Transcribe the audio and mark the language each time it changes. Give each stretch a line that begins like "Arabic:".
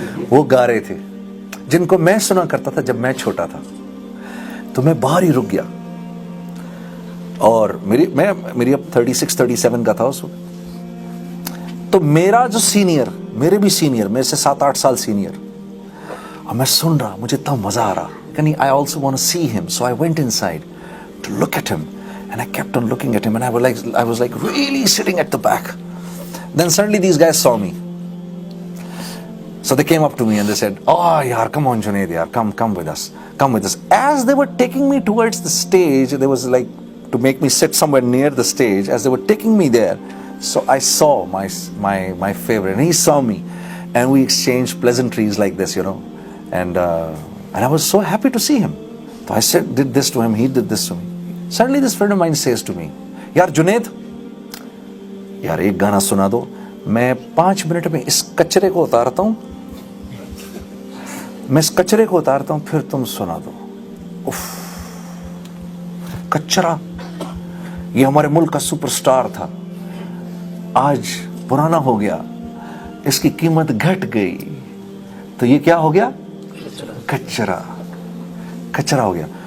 Urdu: وہ گا رہے تھے جن کو میں سنا کرتا تھا جب میں چھوٹا تھا. تو میں باہر ہی رک گیا, اور میری اب 36-37 کا تھا اس وقت. تو میرا جو سینئر, میرے بھی سینئر, میرے سے 7-8 سال سینئر, اور میں سن رہا, مجھے اتنا مزہ آ رہا.
English: I also want to see him, so I went inside to look at him, and I kept on looking at him, and I was like really sitting at the back. Then suddenly these guys saw me, so they came up to me and they said, "Oh, yaar, come on, Junaid, yaar, come with us, come with us." As they were taking me towards the stage, there was like to make me sit somewhere near the stage. As they were taking me there, so I saw my favorite, and he saw me, and we exchanged pleasantries like this, and I was so happy to see him. So I did this to him, he did this to me.
Urdu: Suddenly this friend of mine says to me, "Yaar Junaid, yaar ek gana suna do, main 5 minute mein is kachre ko utarta hu, میں اس کچرے کو اتارتا ہوں, پھر تم سنا دو." If, کچرا, یہ ہمارے ملک کا سپر سٹار تھا, آج پرانا ہو گیا, اس کی قیمت گھٹ گئی, تو یہ کیا ہو گیا؟ کچرا ہو گیا.